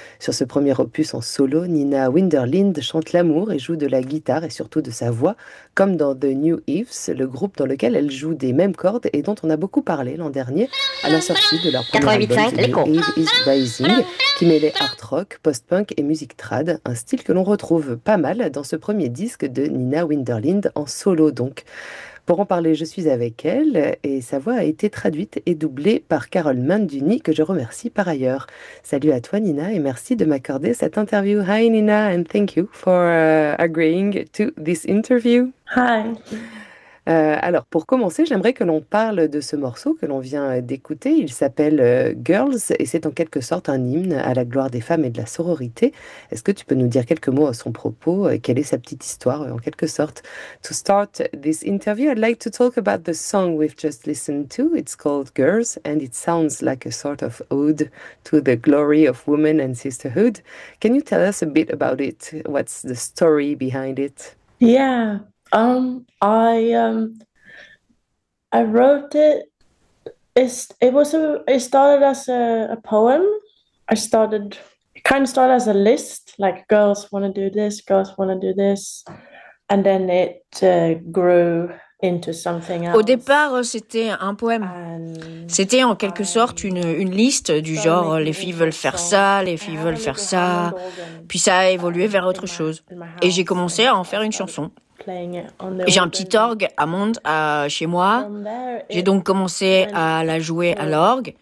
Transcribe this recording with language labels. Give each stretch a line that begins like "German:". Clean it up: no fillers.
French: Sur ce premier opus en solo, Nina Winderlind chante l'amour et joue de la guitare et surtout de sa voix, comme dans The New Eves, le groupe dans lequel elle joue des mêmes cordes et dont on a beaucoup parlé l'an dernier à la sortie de leur premier album The Eve is Rising, qui mêlait art rock, post-punk et musique trad, un style que l'on retrouve pas mal dans ce premier disque de Nina Winderlind en solo donc. Pour en parler, je suis avec elle et sa voix a été traduite et doublée par Carole Manduni, que je remercie par ailleurs. Salut à toi Nina et merci de m'accorder cette interview.
English: Hi Nina and thank you for agreeing to this interview. Hi.
French: Alors pour commencer, j'aimerais que l'on parle de ce morceau que l'on vient d'écouter. Il s'appelle Girls et c'est en quelque sorte un hymne à la gloire des femmes et de la sororité. Est-ce que tu peux nous dire quelques mots à son propos? Quelle est sa petite histoire en quelque sorte?
English: To start this interview, I'd like to talk about the song we've just listened to. It's called Girls and it sounds like a sort of ode to the glory of women and sisterhood. Can you tell us a bit about it? What's the story behind it? Yeah. I wrote it. It started as a poem. It kind of started as a list, like girls want to do this, girls want to do this, and then it grew into something else.
French: Au départ, c'était un poème. C'était en quelque sorte une liste du genre les filles veulent faire ça, les filles veulent faire ça. Puis ça a évolué vers autre chose. Et j'ai commencé à en faire une chanson. J'ai un petit orgue à Mond chez moi. J'ai donc commencé à la jouer à l'orgue.